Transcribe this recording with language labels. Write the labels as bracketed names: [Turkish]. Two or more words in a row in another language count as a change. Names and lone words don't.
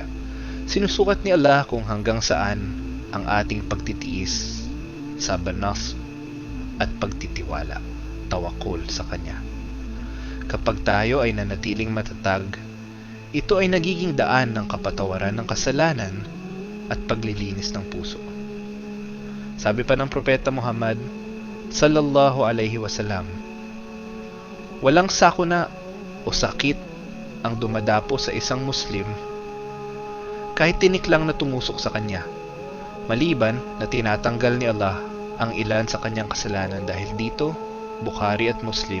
[Filipino] Sinusukat ni Allah kung hanggang saan ang ating pagtitiis, sabanas, at pagtitiwala, tawakul sa Kanya. Kapag tayo ay nanatiling matatag, ito ay nagiging daan ng kapatawaran ng kasalanan at paglilinis ng puso. Sabi pa ng Propeta Muhammad [Arabic] صلى الله عليه وسلم, [Filipino] walang sakuna o sakit ang dumadapo sa isang Muslim kahit tinik lang na tumusok sa kanya, maliban na tinatanggal ni Allah ang ilan sa kanyang kasalanan dahil dito, Bukhari at Muslim.